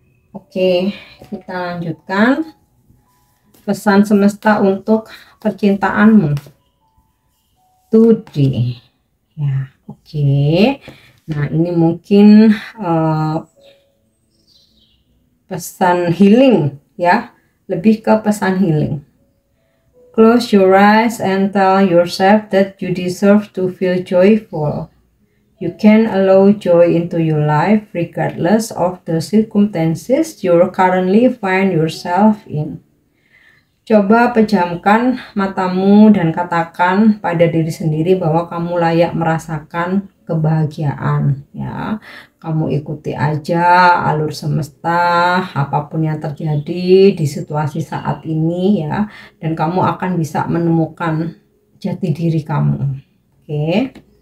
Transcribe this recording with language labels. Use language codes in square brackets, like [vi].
[id] Oke, kita lanjutkan pesan semesta untuk percintaanmu [en] today [id] ya. Oke, nah ini mungkin pesan healing ya, lebih ke pesan healing. [en] Close your eyes and tell yourself that you deserve to feel joyful. You can allow joy into your life regardless of the circumstances you currently find yourself in. [id] Coba pejamkan matamu dan katakan pada diri sendiri bahwa kamu layak merasakan kebahagiaan ya. Kamu ikuti aja alur semesta, apapun yang terjadi di situasi saat ini ya, dan kamu akan bisa menemukan jati diri kamu. Oke.